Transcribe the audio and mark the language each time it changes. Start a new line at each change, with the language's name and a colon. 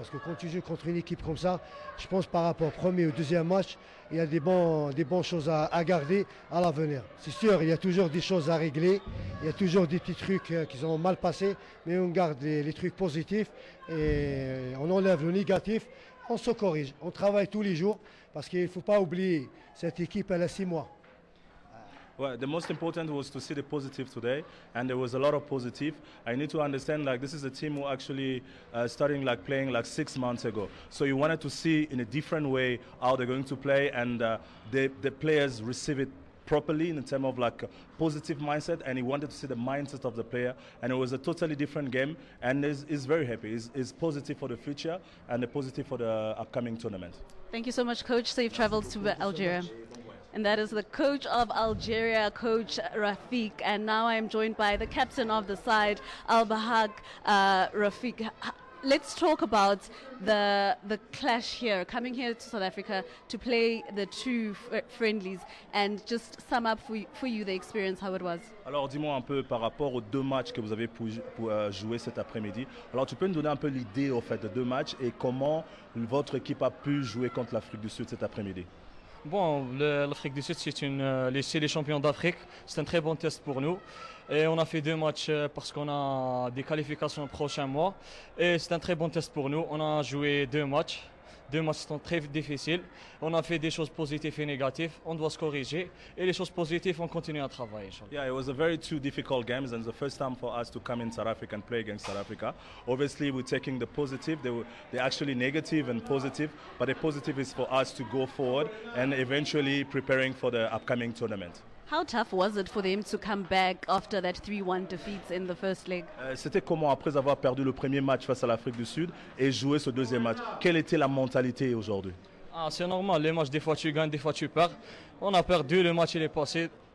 French: Parce que quand tu joues contre une équipe comme ça, je pense par rapport au premier ou deuxième match, il y a des bonnes choses à garder à l'avenir. C'est sûr, il y a toujours des choses à régler, il y a toujours des petits trucs qui ont mal passé, mais on garde les trucs positifs et on enlève le négatif. On se corrige, on travaille tous les jours parce qu'il ne faut pas oublier cette équipe, elle a 6 mois.
English: Well, the most important was to see the positive today, and there was a lot of positive. I need to understand, like, this is a team who actually starting like playing like 6 months ago. So you wanted to see in a different way how they're going to play, and the players receive it properly in terms of like positive mindset, and he wanted to see the mindset of the player, and it was a totally different game, and he's very happy. He's positive for the future and positive for the upcoming tournament. Thank you so much, coach. Safe travels to Algeria. And that is the coach of Algeria, Coach Rafiq. And now I am joined by the captain of the side, Al-Bahag Rafiq. Let's talk about the clash here, coming here to South Africa to play the two friendlies, and just sum up for you the experience, how it was.
French: Alors, dis-moi un peu par rapport aux deux matchs que vous avez pu jouer cet après-midi. Alors, tu peux nous donner un peu l'idée, en fait, de deux matchs et comment votre équipe a pu jouer contre l'Afrique du Sud cet après-midi? Bon, l'Afrique du Sud, c'est les champions d'Afrique. C'est un très bon test pour nous. Et on a fait deux matchs parce qu'on a des qualifications le prochain mois. Et c'est un très bon test pour nous. On a joué deux matchs. Deux matchs sont très difficiles. On a fait des choses positives et négatives. On doit se corriger. Et les choses positives, on continue à travailler.
English: Yeah, it was a very two difficult games, and the first time for us to come in South Africa and play against South Africa. Obviously, we're taking the positive. They're actually negative and positive. But the positive is for us to go forward and eventually preparing for the upcoming tournament. How tough was it for them to come back after that 3-1 defeat in the first leg?
French: C'était comment après avoir perdu le premier match face à l'Afrique du Sud et jouer ce deuxième match? Quelle était la mentalité aujourd'hui? Ah, c'est normal, les matchs, des fois tu gagnes, des fois tu perds. On a perdu, le match il est passé.